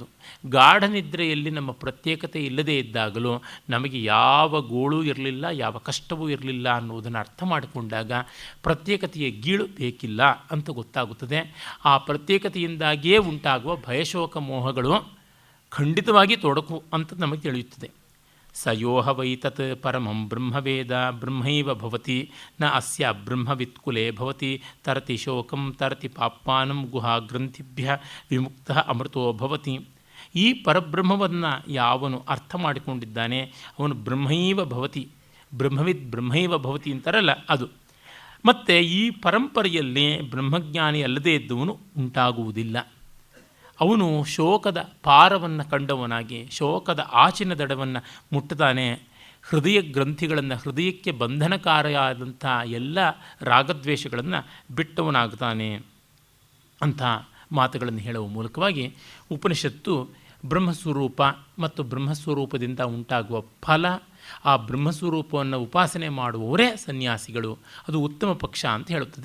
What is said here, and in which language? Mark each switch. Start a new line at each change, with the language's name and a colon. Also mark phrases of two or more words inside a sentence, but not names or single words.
Kannada: ಗಾಢ ನಿದ್ರೆಯಲ್ಲಿ ನಮ್ಮ ಪ್ರತ್ಯೇಕತೆ ಇಲ್ಲದೇ ಇದ್ದಾಗಲೂ ನಮಗೆ ಯಾವ ಗೋಳು ಇರಲಿಲ್ಲ, ಯಾವ ಕಷ್ಟವೂ ಇರಲಿಲ್ಲ ಅನ್ನುವುದನ್ನು ಅರ್ಥ ಮಾಡಿಕೊಂಡಾಗ ಪ್ರತ್ಯೇಕತೆಯ ಗೀಳು ಬೇಕಿಲ್ಲ ಅಂತ ಗೊತ್ತಾಗುತ್ತದೆ. ಆ ಪ್ರತ್ಯೇಕತೆಯಿಂದಾಗಿಯೇ ಉಂಟಾಗುವ ಭಯಶೋಕ ಮೋಹಗಳು ಖಂಡಿತವಾಗಿ ತೊಡಕು ಅಂತ ನಮಗೆ ತಿಳಿಯುತ್ತದೆ.
Sanskrit: ಸಯೋಹ ವೈತತ್ ಪರಮಂ ಬ್ರಹ್ಮವೇದ ಬ್ರಹ್ಮೈವ ಭವತಿ ನ ಅಸ್ಯ ಬ್ರಹ್ಮವಿತ್ಕುಲೇ ಭವತಿ ತರತಿ ಶೋಕಂ ತರತಿ ಪಾಪ್ಮಾನಂ ಗುಹಾಗ್ರಂಥಿಭ್ಯ ವಿಮುಕ್ತ ಅಮೃತೋ ಭವತಿ.
Kannada: ಈ ಪರಬ್ರಹ್ಮವನ್ನು ಯಾವನು ಅರ್ಥ ಮಾಡಿಕೊಂಡಿದ್ದಾನೆ ಅವನು
Sanskrit: ಬ್ರಹ್ಮೈವ ಭವತಿ, ಬ್ರಹ್ಮವಿದ್ ಬ್ರಹ್ಮೈವ ಭವತಿ
Kannada: ಅಂತಾರಲ್ಲ ಅದು. ಮತ್ತು ಈ ಪರಂಪರೆಯಲ್ಲಿ ಬ್ರಹ್ಮಜ್ಞಾನಿ ಅಲ್ಲದೇ ಇದ್ದವನು ಉಂಟಾಗುವುದಿಲ್ಲ. ಅವನು ಶೋಕದ ಪಾರವನ್ನು ಕಂಡವನಾಗಿ ಶೋಕದ ಆಚಿನ ದಡವನ್ನು ಮುಟ್ಟುತ್ತಾನೆ. ಹೃದಯ ಗ್ರಂಥಿಗಳನ್ನು, ಹೃದಯಕ್ಕೆ ಬಂಧನಕಾರಿಯಾದಂಥ ಎಲ್ಲ ರಾಗದ್ವೇಷಗಳನ್ನು ಬಿಟ್ಟವನಾಗ್ತಾನೆ ಅಂಥ ಮಾತುಗಳನ್ನು ಹೇಳುವ ಮೂಲಕವಾಗಿ ಉಪನಿಷತ್ತು ಬ್ರಹ್ಮಸ್ವರೂಪ ಮತ್ತು ಬ್ರಹ್ಮಸ್ವರೂಪದಿಂದ ಉಂಟಾಗುವ ಫಲ, ಆ ಬ್ರಹ್ಮಸ್ವರೂಪವನ್ನು ಉಪಾಸನೆ ಮಾಡುವವರೇ ಸನ್ಯಾಸಿಗಳು, ಅದು ಉತ್ತಮ ಪಕ್ಷ ಅಂತ ಹೇಳುತ್ತದೆ.